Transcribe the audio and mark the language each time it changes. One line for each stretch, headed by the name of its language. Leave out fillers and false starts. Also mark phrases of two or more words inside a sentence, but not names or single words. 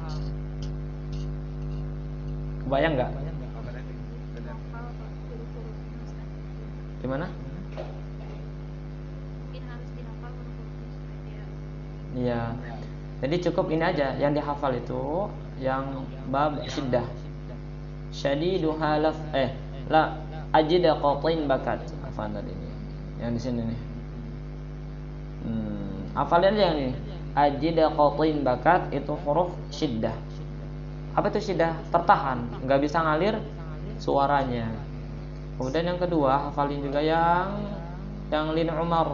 Indonesian: Kebayang nggak? Gimana? Mungkin harus dihafal huruf-hurufnya. Iya. Jadi cukup ini aja yang dihafal itu yang bab syiddah.
Arabic: شديدها لفظ لا أجد قط بكت.
Indonesian: Hafal tadi ini. Yang di sini nih. Hafalin aja yang ini.
Arabic: أجد قط بكت
Indonesian: itu huruf syiddah. Apa itu syiddah? Tertahan, enggak bisa ngalir suaranya. Kemudian yang kedua, hafalin juga yang
Arabic: لن عمر.